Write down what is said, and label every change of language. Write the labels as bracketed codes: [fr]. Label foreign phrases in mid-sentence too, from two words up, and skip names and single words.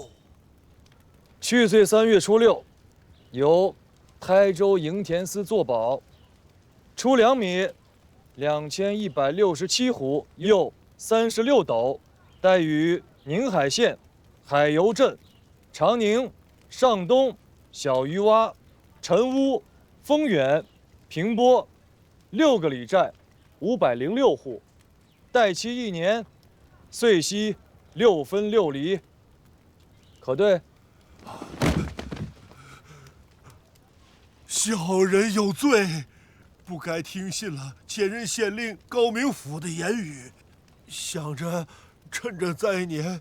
[zh] 去歲3月初6，由台州營田司作保，出糧米2167斛，又36斗，帶於寧海縣海油鎮、長寧、上東、小魚窪、陳屋、豐遠、平波6個里寨506戶，待期1年，岁息6分6厘，可对？小人有罪，不该听信了前任县令高明甫的言語，想着趁着灾年，